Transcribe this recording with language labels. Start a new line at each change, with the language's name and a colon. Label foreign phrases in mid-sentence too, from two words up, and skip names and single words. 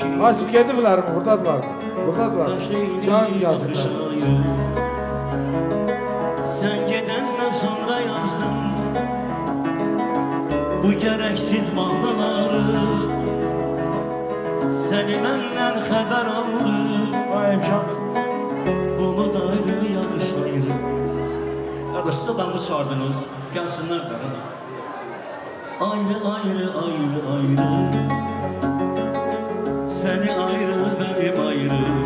Azerbaijani: Asif gediblər mi? Buradadılar mı? Buradadılar. Can yazıblar. Sən gedəndən sonra yazdım bu gərəksiz mahnıları. Səni məndən xəbər aldım. Vay imkan. Bunu da ayrı yarış ayrı.
Turkish: Kardeş siz adamı çağırdınız. Gelsinler de. Ayrı ayrı ayrı ayrı.
Azerbaijani: Səni ayrı benim ayrı.